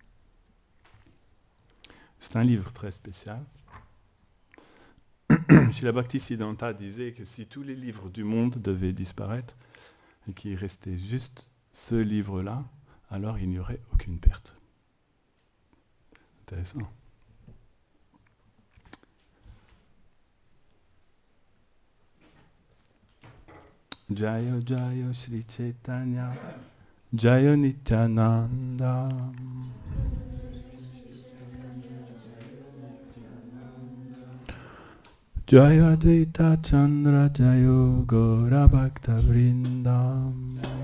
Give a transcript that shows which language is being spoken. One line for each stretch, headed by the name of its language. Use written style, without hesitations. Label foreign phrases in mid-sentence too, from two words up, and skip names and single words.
French: C'est un livre très spécial. Srila Bhaktisiddhanta disait que si tous les livres du monde devaient disparaître et qu'il restait juste ce livre-là, alors il n'y aurait aucune perte. Intéressant.
Sanskrit: Jaya Jaya Sri Chaitanya Jaya Nityananda Jaya Advaita Chandra Jaya Gaura Bhakta Vrindam